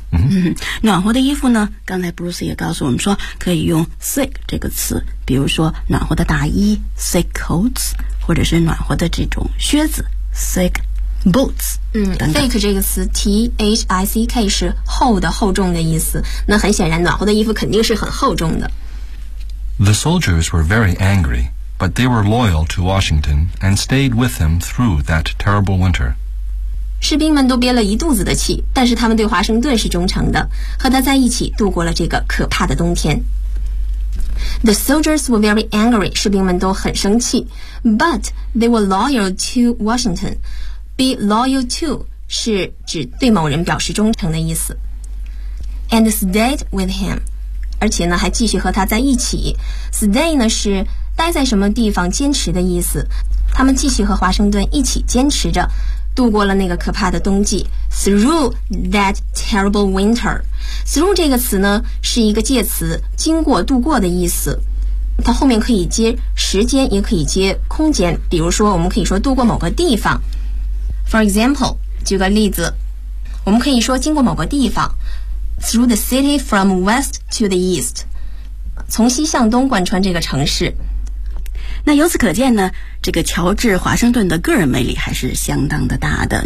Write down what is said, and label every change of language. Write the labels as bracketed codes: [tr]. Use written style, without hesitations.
[zh] Mm-hmm. 暖和的衣服呢，刚才 Bruce 也告诉我们说可以用 thick 这个词，比如说暖和的大衣 [en] thick coats， [zh] 或者是暖和的这种靴子 [en] thick boots、 [zh] 等等。thick 这个词 T-H-I-C-K 是厚的，厚重的意思，那很显然暖和的衣服肯定是很厚重的。 [en] The soldiers were very angryBut they were loyal to Washington and stayed with him through that terrible winter. [zh] 士兵们都憋了一肚子的气，但是他们对华盛顿是忠诚的，和他在一起度过了这个可怕的冬天。 [en] The soldiers were very angry. [zh] 士兵们都很生气。 [en] But they were loyal to Washington. Be loyal to [zh] 是指对某人表示忠诚的意思。 [en] And stayed with him. [zh] 而且呢，还继续和他在一起。Stay 呢是待在什么地方坚持的意思，他们继续和华盛顿一起坚持着，度过了那个可怕的冬季。 [en] Through that terrible winter， [zh] Through 这个词呢是一个介词，经过度过的意思，它后面可以接时间也可以接空间，比如说我们可以说度过某个地方。 [en] For example， [zh] 举个例子，我们可以说经过某个地方。 [en] Through the city from west to the east， [zh] 从西向东贯穿这个城市。那由此可见呢，这个乔治华盛顿的个人魅力还是相当的大的。